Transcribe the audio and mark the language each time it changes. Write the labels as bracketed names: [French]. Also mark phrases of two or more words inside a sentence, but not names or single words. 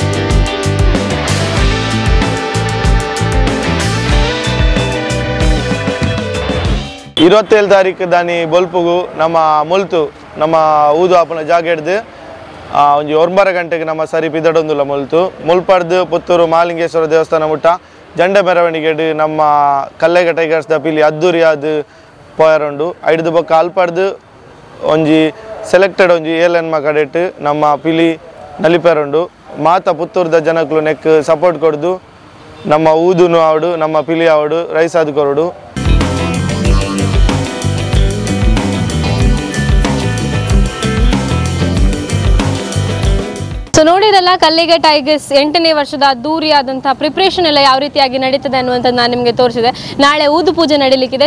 [Tulu] 27 ತಾರೀಕು ದಾನಿ ಬೊಲ್ಪುಗು ನಮ್ಮ ಮುಲ್ತು ನಮ್ಮ ಊದು ಆಪನ ಜಾಗ ಹಿಡ್ದು ಒಂಜಿ 9 ಗಂಟೆಗೆ ನಮ್ಮ ಸರಿ ಪಿದಡೊಂದುಲ್ಲ ಮುಲ್ಪಡ್ದು ಪುತ್ತೂರು ಮಹಾಲಿಂಗೇಶ್ವರ ದೇವಸ್ಥಾನ ಮುಟ್ಟ ಜಂಡ ಮೆರವಣಿಗೆ ನಮ್ಮ ಕಲ್ಲೆಗ ಟೈಗರ್ಸ್ ದ ಪಿಲಿ ಅದ್ದೂರಿಯಾದ ಪೋಯರುಂಡು. ಐಡ್ದು ಬೊಕ್ಕ ಅಲ್ಪಡ್ದು ಒಂಜಿ ಸೆಲೆಕ್ಟೆಡ್ ಒಂಜಿ 7 ಹೆಣ್ಮ ಕಡೆಟ್ ನಮ್ಮ ಪಿಲಿ ನಲಿಪೇರುಂಡು. ಮಾತ ಪುತ್ತೂರ್ದ ಜನಕ್ಕೂ ನೆಕ್ ಸಪೋರ್ಟ್ ಕೊಡ್ದು ನಮ್ಮ ಊದುನು ಆವಡು ನಮ್ಮ ಪಿಲಿ ಆವಡು ರೈಸಾದ ಕೊರಡು. [Kannada] ಸೊ ನೋಡಿರಲ್ಲ, ಕಲ್ಲೆಗ ಟೈಗರ್ಸ್ 8ನೇ ವರ್ಷದ ಅದ್ದೂರಿಯಾದಂತಹ ಪ್ರಿಪ್ರೇಷನ್ ಎಲ್ಲ ಯಾವ ರೀತಿಯಾಗಿ ನಡೀತದೆ ಅನ್ನುವಂಥದ್ದು ನಾನು ನಿಮಗೆ ತೋರಿಸಿದೆ. ನಾಳೆ ಊದು ಪೂಜೆ ನಡೀಲಿಕ್ಕಿದೆ.